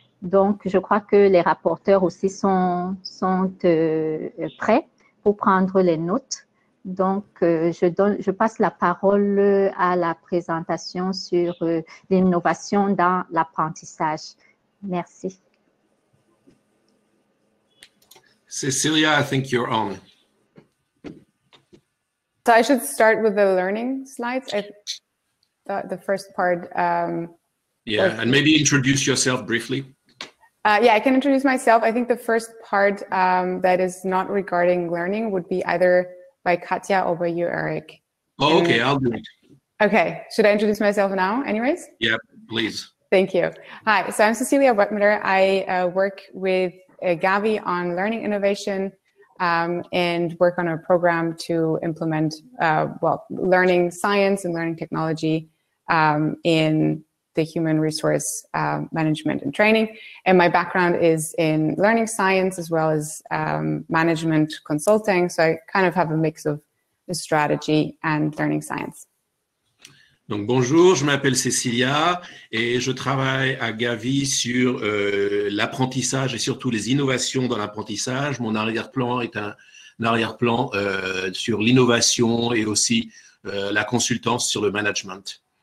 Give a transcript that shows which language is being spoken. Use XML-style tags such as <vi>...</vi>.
<fr>Donc, je crois que les rapporteurs aussi sont prêts pour prendre les notes. Donc, je passe la parole à la présentation sur l'innovation dans l'apprentissage. Merci.</fr> <en>Cecilia, I think you're on. So I should start with the learning slides. I thought the first part. Yeah, and maybe introduce yourself briefly. Yeah, I can introduce myself. I think the first part that is not regarding learning would be either by Katia or by you, Eric. Oh, okay, I'll do it. Okay, should I introduce myself now anyways? Yeah, please. Thank you. Hi, so I'm Cecilia Wettmuller. I work with Gavi on learning innovation and work on a program to implement, learning science and learning technology in the human resource management and training. And my background is in learning science as well as management consulting. So I kind of have a mix of the strategy and learning science.</en> <fr>Donc bonjour, je m'appelle Cécilia et je travaille à Gavi sur l'apprentissage et surtout les innovations dans l'apprentissage. Mon arrière-plan est un arrière-plan sur l'innovation et aussi la consultance sur le management.</fr>